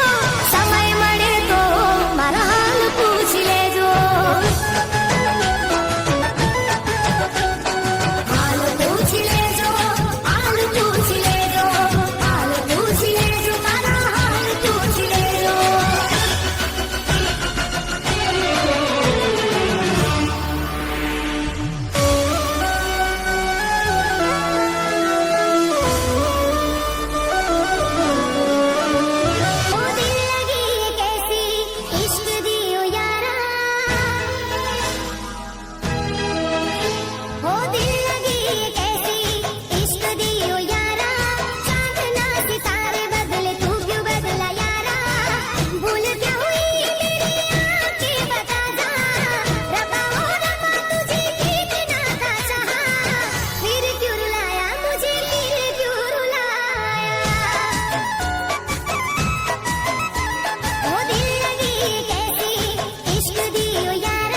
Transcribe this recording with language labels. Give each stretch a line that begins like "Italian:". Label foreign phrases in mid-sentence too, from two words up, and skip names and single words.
Gujarati: સમય મળે તો મારા હાલ પૂછી લેજો. હાલ પૂછી લેજો. હાલ પૂછી લેજો. હાલ પૂછી લેજો. મારા હાલ પૂછી લેજો.
Hindi: ओ दिल लगी कैसी इश्क दियो यारा. ओ दिल लगी कैसी इश्क दियो यारा. चांद ना सितारे बदले तू क्यों बदला यारा. भूल क्या हुई तेरी आंखें बता जा. रबा ओ रबा तुझे कितना था चाहा. फिर क्यों रुलाया मुझे फिर क्यों रुलाया. ओ दिल लगी कैसी इश्क दियो यारा.